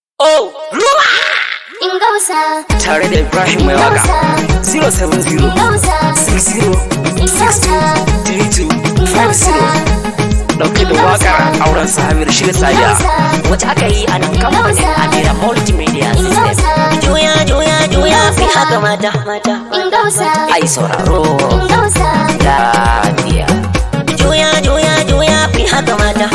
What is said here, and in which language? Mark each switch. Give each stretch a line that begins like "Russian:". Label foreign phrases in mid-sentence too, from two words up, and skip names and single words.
Hausa: Oh, ruwa! Ingausa. Tare da Ibrahim Mai Waka. Ingausa. Ingausa. Zero seven zero, six zero, six two, three two, five zero. Ɗauke da Ingausa. waƙar Auren Samir, shirya Sadiya. Ingausa. Amira Multimedia System. Ingausa. Juya, juya, juya, fi Ingausa. haka mata, mata. Ingausa. Ai sauraro. Ingausa. Lafiya. Juya, juya, juya, ku yi haka mata.